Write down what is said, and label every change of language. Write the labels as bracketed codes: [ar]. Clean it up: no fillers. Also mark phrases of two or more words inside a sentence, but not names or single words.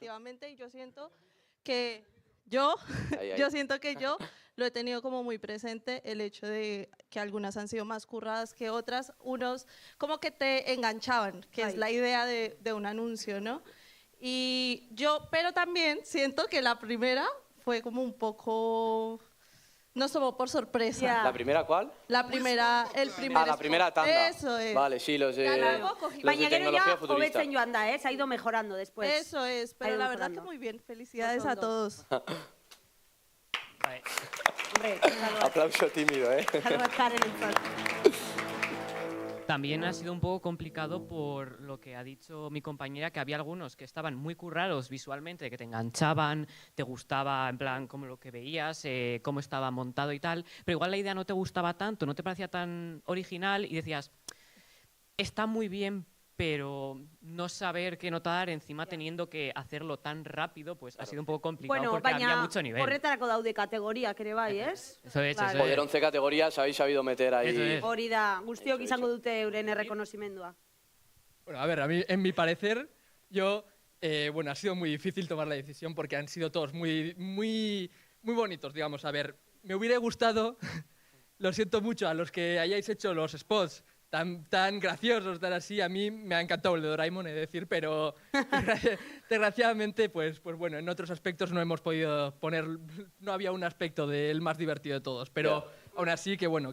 [es] efectivamente, y yo siento que yo lo he tenido como muy presente, el hecho de que algunas han sido más curradas que otras, unos como que te enganchaban, que es la idea de un anuncio, ¿no? Y yo, pero también siento que la primera fue como un poco... Nos tomó por sorpresa. ¿La primera cuál? La primera, el primer Ah, la primera tanda. Eso es. Vale, sí, los de, [eu] Baina gero [es] tecnología ja futurista. [eu] hobetzen joan da, [es] se ha ido mejorando después. Eso es, pero la verdad que muy bien. Felicidades a todos. Hombre, Aplauso tímido, ¿eh? También ha sido un poco complicado por lo que ha dicho mi compañera, que había algunos que estaban muy currados visualmente, que te enganchaban, te gustaba en plan como lo que veías, cómo estaba montado y tal, pero igual la idea no te gustaba tanto, no te parecía tan original y decías, está muy bien, pero no saber qué notar, encima teniendo que hacerlo tan rápido, pues ha sido un poco complicado Bueno, porque había [eu] baina [es] mucho nivel. [eu] horretarako daude kategoriak ere bai, ez? [es] Eso es, Claro. eso es. Joder, 11 categorías habéis sabido meter ahí. [eu] Hori da, guztiok izango dute euren errekonozimendua. [es] Bueno, a ver, a mí, en mi parecer, bueno, ha sido muy difícil tomar la decisión porque han sido todos muy bonitos, digamos. A ver, me hubiera gustado lo siento mucho a los que hayáis hecho los spots tan graciosos, tan así. A mí me ha encantado el de Doraemon, he de decir, pero desgraciadamente, pues bueno, en otros aspectos no hemos podido poner, no había un aspecto del más divertido de todos, pero aún así que bueno.